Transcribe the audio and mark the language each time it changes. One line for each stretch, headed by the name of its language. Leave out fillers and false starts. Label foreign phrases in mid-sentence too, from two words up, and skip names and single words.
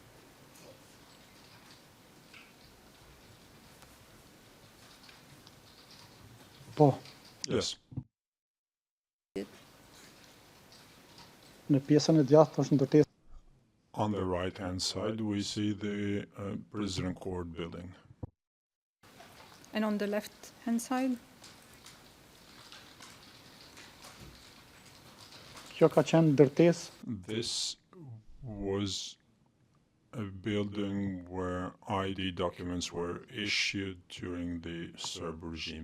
Albanian: po,
English: Yes.
Albanian: në pjesën e djathtë është ndërtesë
English: On the right-hand side, we see the prison court building. And on the left-hand side?
Albanian: Kjo ka qenë ndërtesë
English: This was a building where ID documents were issued during the Serb regime.